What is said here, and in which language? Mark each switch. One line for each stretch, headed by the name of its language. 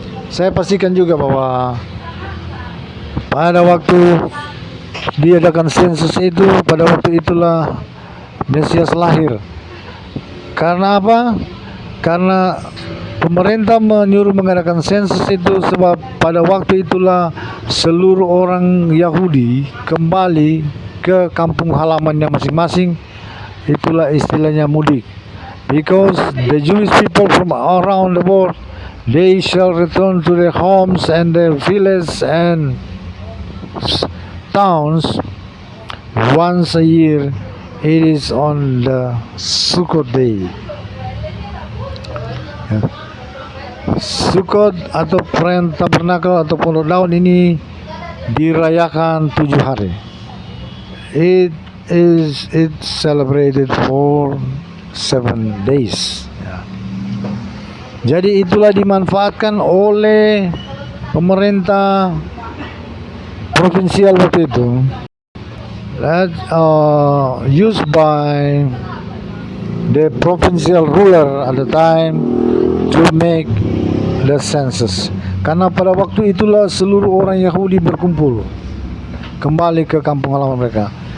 Indonesian: Saya pastikan juga bahwa pada waktu diadakan sensus itu, pada waktu itulah Mesias lahir. Karena apa? Karena pemerintah menyuruh mengadakan sensus itu sebab pada waktu itulah seluruh orang Yahudi kembali ke kampung halamannya masing-masing. Itulah istilahnya mudik.
English: Because the Jewish people from around the world, they shall return to their homes and their villages and towns once a year. It is on the Sukkot day.
Indonesian: Ya. Sukkot atau perayaan tabernakel atau pondok daun ini dirayakan 7 hari.
English: It's celebrated for 7 days.
Indonesian: Ya. Jadi itulah dimanfaatkan oleh pemerintah provinsial waktu itu.
English: That used by the provincial ruler at the time to make the census.
Indonesian: Karena pada waktu itulah seluruh orang Yahudi berkumpul kembali ke kampung halaman mereka.